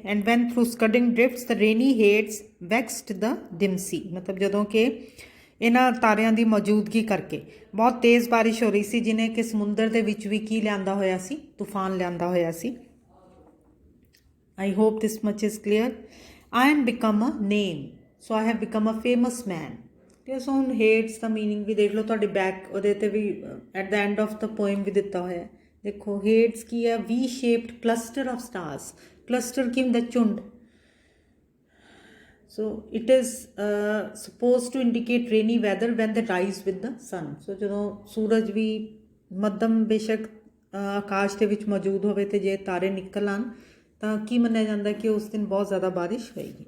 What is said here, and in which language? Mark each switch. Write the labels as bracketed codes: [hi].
[en] and when through scudding drifts the rainy Hyades vexed the dim sea, [pa] ਮਤਲਬ ਜਦੋਂ ਕਿ ਇਹਨਾਂ ਤਾਰਿਆਂ ਦੀ ਮੌਜੂਦਗੀ ਕਰਕੇ ਬਹੁਤ ਤੇਜ਼ ਬਾਰਿਸ਼ ਹੋ ਰਹੀ ਸੀ, ਜਿਹਨੇ ਕਿ ਸਮੁੰਦਰ ਦੇ ਵਿੱਚ ਵੀ ਕੀ ਲਿਆਂਦਾ ਹੋਇਆ ਸੀ? ਤੂਫਾਨ ਲਿਆਂਦਾ ਹੋਇਆ ਸੀ। [en] I hope this much is clear. I am become a name, so I have become a famous man. [pa] ਤੇ ਸੋ ਹੁਣ ਹੇਟਸ ਦਾ ਮੀਨਿੰਗ ਵੀ ਦੇਖ ਲਓ, ਤੁਹਾਡੇ ਬੈਕ ਉਹਦੇ 'ਤੇ ਵੀ [en] at the end of the poem [pa] ਵੀ ਦਿੱਤਾ ਹੋਇਆ। ਦੇਖੋ ਹੇਟਸ ਕੀ ਹੈ? [en] V shaped cluster of stars. [pa] Cluster ਕੀ ਹੁੰਦਾ? ਝੁੰਡ। [en] So it is supposed to indicate rainy weather when they rise with the sun. [pa] So ਜਦੋਂ ਸੂਰਜ ਵੀ ਮੱਧਮ ਬੇਸ਼ੱਕ ਆਕਾਸ਼ ਦੇ ਵਿੱਚ ਮੌਜੂਦ ਹੋਵੇ ਤੇ ਜੇ ਤਾਰੇ ਨਿਕਲ ਆਉਣ ਤਾਂ ਕੀ ਮੰਨਿਆ ਜਾਂਦਾ ਕਿ ਉਸ ਦਿਨ ਬਹੁਤ ਜ਼ਿਆਦਾ ਬਾਰਿਸ਼ ਹੋਏਗੀ।